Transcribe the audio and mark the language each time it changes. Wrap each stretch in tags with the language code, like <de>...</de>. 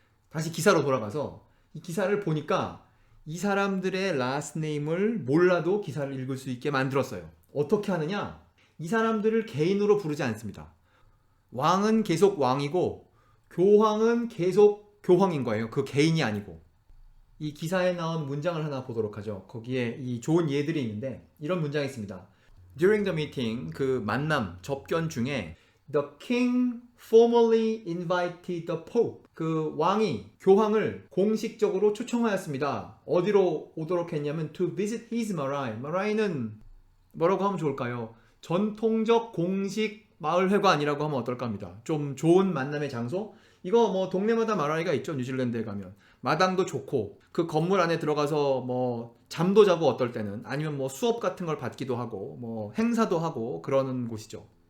<ko>다시 기사로 돌아가서 이 기사를 보니까 이 사람들의 라스트 네임을 몰라도 기사를 읽을 수 있게 만들었어요. 어떻게 하느냐? 이 사람들을 개인으로 부르지 않습니다. 왕은 계속 왕이고 교황은 계속 교황인 거예요. 그 개인이 아니고. 이 기사에 나온 문장을 하나 보도록 하죠. 거기에 이 좋은 예들이 있는데 이런 문장이 있습니다.</ko> <en>During the meeting,</en> <ko>그 만남, 접견 중에</ko> <en>The king formally invited the pope.</en> <ko>그 왕이 교황을 공식적으로 초청하였습니다. 어디로 오도록 했냐면</ko> <en>to visit his marae.</en> <ko>marae는 뭐라고 하면 좋을까요? 전통적 공식 마을회관이라고 하면 어떨까 합니다. 좀 좋은 만남의 장소? 이거 뭐 동네마다 마라이가 있죠. 뉴질랜드에 가면 마당도 좋고 그 건물 안에 들어가서 뭐 잠도 자고 어떨 때는, 아니면 뭐 수업 같은 걸 받기도 하고 뭐 행사도 하고 그러는 곳이죠.</ko>